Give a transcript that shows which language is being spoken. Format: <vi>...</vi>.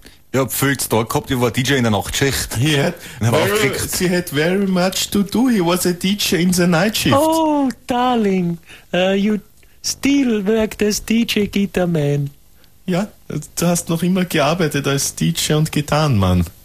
<de>Ich hab viel zu tun gehabt, ich war DJ in der Nachtschicht.</de> <en>Sie had very much to do, he was a DJ in the night shift. Oh, darling, you still worked as DJ Guitar Man.</en> <de>Ja, du hast noch immer gearbeitet als DJ und Gitarren Mann.</de>